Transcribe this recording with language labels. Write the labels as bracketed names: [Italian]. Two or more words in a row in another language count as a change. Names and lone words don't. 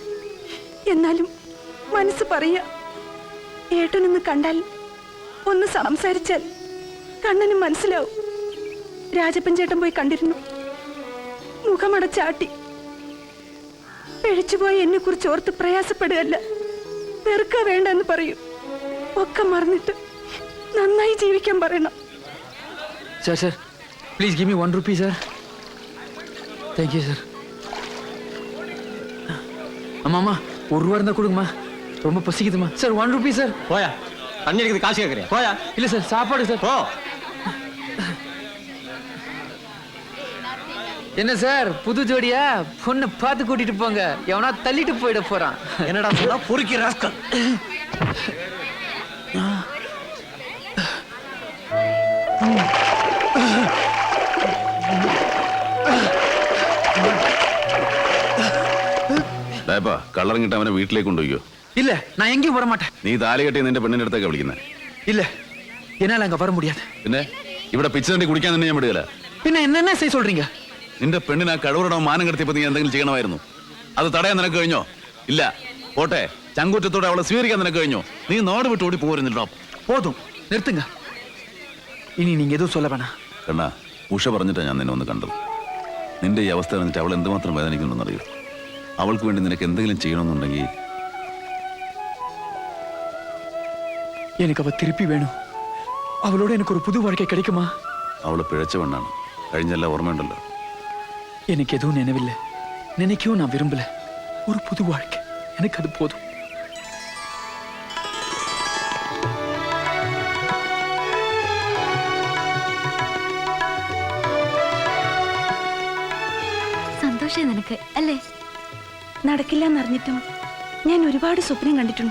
[Malayalam] എന്നാലും മനസ്സ് പറയാ, ഏട്ടനൊന്ന് കണ്ടാൽ ഒന്ന് സംസാരിച്ചാൽ കണ്ണനും മനസ്സിലാവും. രാജപ്പൻ ചേട്ടൻ പോയി കണ്ടിരുന്നു. മുഖമടച്ചാട്ടി. പിഴച്ചുപോയ എന്നെ കുറിച്ച് ഓർത്ത് പ്രയാസപ്പെടുകയല്ല, വെറുക്ക വേണ്ടെന്ന് പറയൂ. ഒക്കെ മറന്നിട്ട് നന്നായി ജീവിക്കാൻ പറയണം. [English] Sir, please give me 1 rupee, sir. Thank you, sir. [Tamil] அம்மா 1 ரூபா இருந்தா கொடுங்கம்மா, ரொம்ப பசிக்குதுமா. சார் 1 ரூபி சார். പോയാ தண்ணி அடிக்கிறது காசு கேட்கறியா? போயா. இல்ல சார், சாப்பாடு சார். போ. என்ன சார் புது ஜோடியா? பொண்ணை பார்த்து கூட்டிட்டு போங்க, எவனா தள்ளிட்டு போயிட போறான். என்னடா சொன்னா? பொறுக்கி ராஸ்கல். [Malayalam] കള്ളറിങ്ങിട്ട് അവനെ വീട്ടിലേക്ക് കൊണ്ടുപോയോ? [Tamil] இல்ல, நான் எங்கேயும் வர மாட்டேன். [Malayalam] നീ താലി കെട്ടി നിന്റെ പെണ്ണിന്റെ അടുത്തേക്ക് വിളിക്കുന്നത്? [Tamil] இல்ல, என்னால அங்க வர முடியாது. [Malayalam] പിന്നെ ഇവിടെ പിച്ചതണ്ടി കുടിക്കാൻ തന്നെ ഞാൻ വിടുകയില്ല. [Tamil] പിന്നെ என்ன செய்ய சொல்றீங்க? [Malayalam] നിന്റെ പെണ്ണിന് ആ കഴിവറടവും മാനം കടത്തിയപ്പോ നീ എന്തെങ്കിലും ചെയ്യണമായിരുന്നു. അത് തടയാൻ നിനക്ക് കഴിഞ്ഞോ? ഇല്ല. പോട്ടെ, ചങ്കൂറ്റത്തോടെ അവളെ സ്വീകരിക്കാൻ നിനക്ക് കഴിഞ്ഞോ? നീ നാട് വിട്ട് ഓടി പോരുന്നില്ലോ. [Tamil] போதும், நிறுத்துங்க. ഇനി நீங்க எதுவும் சொல்ல வேணாம். [Malayalam] കണ്ണാ, ഉഷ പറഞ്ഞിട്ടാ ഞാൻ നിന്നെ ഒന്ന് കണ്ടത്. നിന്റെ ഈ അവസ്ഥ എന്നിട്ട് അവൾ എന്തുമാത്രം വേദനിക്കുന്നുണ്ടെന്നറിയോ? അവൾക്ക് വേണ്ടി നിനക്ക് എന്തെങ്കിലും ചെയ്യണമെന്നുണ്ടെങ്കിൽ [Tamil] எனக்கு அவ திருப்பி வேணும். அவளோட எனக்கு ஒரு புது வாழ்க்கை கிடைக்குமா? [Malayalam] അവള് പിഴച്ച പെണ്ണാണ്. കഴിഞ്ഞെല്ലാം ഓർമ്മയുണ്ടല്ലോ. [Tamil] எனக்கு எதுவும் நினைவில்லை, நினைக்கவும் நான் விரும்பல. ஒரு புது வாழ்க்கை எனக்கு அது போதும். [Malayalam] സന്തോഷം നിനക്ക് അല്ലേ? നടക്കില്ല എന്നറിഞ്ഞിട്ടും ഞാൻ ഒരുപാട് സ്വപ്നം കണ്ടിട്ടുണ്ട്.